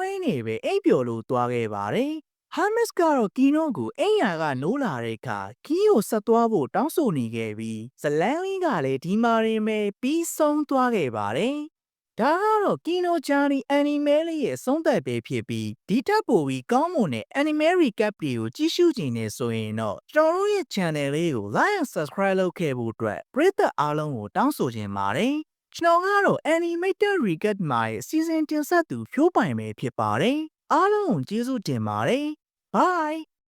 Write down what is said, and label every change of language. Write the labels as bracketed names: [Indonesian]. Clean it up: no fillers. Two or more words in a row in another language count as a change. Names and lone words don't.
[Burmese] ရင်းနေပဲအိပ်ပျော်လို့သွားခဲ့ပါတယ်။ဟာမစ်ကတော့ကီနိုကိုအိမ်ယာကနိုးလာတဲ့အခါခီးကိုဆက်သွားဖို့တောင်းဆို နေခဲ့ပြီးဇလန်းလေးကလည်းဒီမာရင်ပဲပြီးဆုံးသွားခဲ့ပါတယ်။ဒါကတော့ကီနိုဂျာနီအန်နီမဲလေးရဲ့ဆုံးသက်ပဲဖြစ်ပြီးဒီတက်ပိုပြီးကောင်းမွန်တဲ့အနီမဲရီကပ်တွေကိုကြည့်ရှုကြည့်နေဆိုရင်တော့ကျွန်တော်တို့ရဲ့ channel လေးကို [English] like and subscribe [Burmese] လုပ်ခဲ့ဖို့အတွက်ပရိသတ်အားလုံးကိုတောင်းဆိုချင်ပါတယ်။ကျွန်တော်ကတော့ [English] animated recap [Burmese] မှာရဲ့ season တင်ဆက်သူဖြိုးပိုင်ပဲဖြစ်ပါတယ်။အားလုံးကိုကျေးဇူးတင်ပါတယ်။ Bye